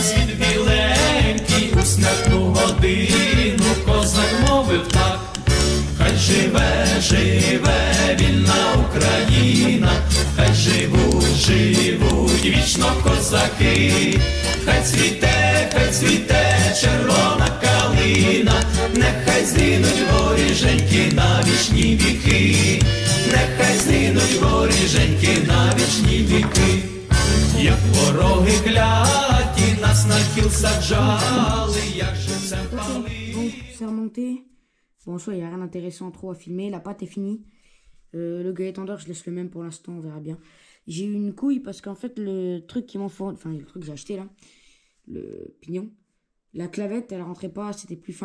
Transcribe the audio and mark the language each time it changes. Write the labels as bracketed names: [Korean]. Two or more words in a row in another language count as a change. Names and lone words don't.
[Ukrainian] світ біленький, у смертну годину козак мовив так: хай живе, живе вільна Україна, хай живуть вічно козаки, хай цвіте червона калина, нехай згинуть воріженьки на вічні віки. Нехай згинуть воріженьки на вічні віки, як вороги кляті нас на кіл саджали, як живцем пали. [French] Donc, c'est remonté. Bon, en soi, il n'y a rien d'intéressant trop à filmer. La pâte est finie. Le gueulet tendeur, je laisse le même pour l'instant, on verra bien. J'ai eu une couille parce qu'en fait, le truc qui m'en faut, enfin, le truc que j'ai acheté là, le pignon, la clavette, elle rentrait pas, c'était plus fin.